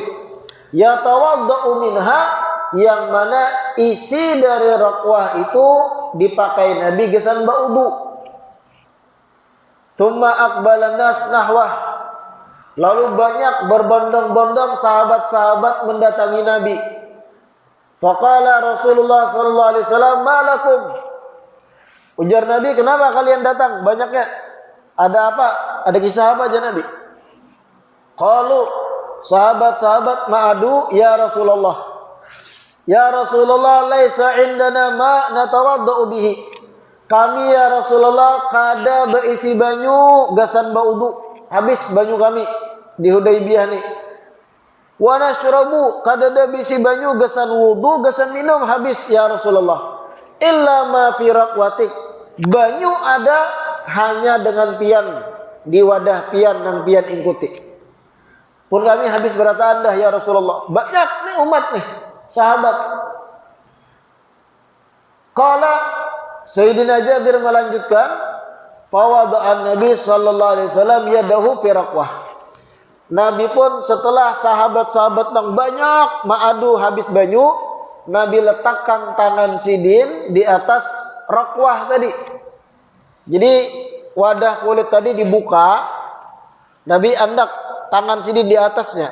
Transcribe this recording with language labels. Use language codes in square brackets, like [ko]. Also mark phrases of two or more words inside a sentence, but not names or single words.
[ar] يتوضأ منها, [bjn] yang mana isi dari raqwah itu dipakai Nabi gesan baudu. [ar] ثم أقبل الناس نحوه. [bjn] Lalu banyak berbondong-bondong sahabat-sahabat mendatangi Nabi. [ar] فقال رسول الله صلى الله عليه وسلم، "ما لكم?" [bjn] Ujar Nabi, "Kenapa kalian datang banyaknya? Ada apa? Ada kisah apa aja Nabi?" Qalu, sahabat-sahabat ma'adu, [ar] "يا رسول الله. يا رسول الله، ليس عندنا ما نتوضأ به." [bjn] Kami [ar] يا رسول الله [bjn] kada berisi banyu gasan baudu. Habis banyu kami di Hudaybiyah nih. [ar] ونشرب, [bjn] kada ada bisi banyu gasan wudu, gasan minum habis [ar] يا رسول الله. إلا ما في ركوتك. [bjn] Banyu ada hanya dengan pian, di wadah pian nang pian ingkuti. Pun kami habis berata Anda [ar] يا رسول الله. [bjn] Banyak nih umat nih, sahabat. [ar] قال سيدنا جابر melanjutkan, فوضع النبي صلى الله عليه وسلم يده في الركوة. [bjn] Nabi pun setelah sahabat-sahabat yang banyak ma'adu habis banyu, Nabi letakkan tangan Sidin di atas raqwah tadi. Jadi wadah kulit tadi dibuka, Nabi andak tangan Sidin di atasnya.